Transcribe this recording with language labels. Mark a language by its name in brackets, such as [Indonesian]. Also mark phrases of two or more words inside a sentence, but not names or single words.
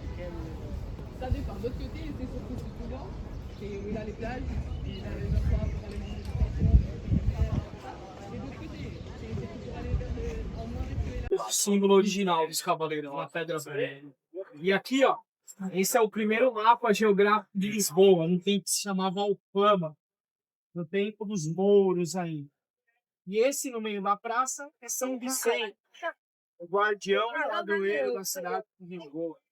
[French] Ça dépend. De l'autre côté, c'est surtout du Toulan, et où il y a les plages, et il y a les endroits pour aller manger du poisson, et de l'autre côté, c'est pour aller vers en moins reculé là. [Portuguese] O símbolo original dos cavaleiros, uma pedra branca. E aqui, ó, esse é o primeiro mapa geográfico de Lisboa, no tempo que se chamava Alfama, no tempo dos mouros aí. E esse no meio da praça é São Vicente, o guardião e padroeiro da cidade de Lisboa.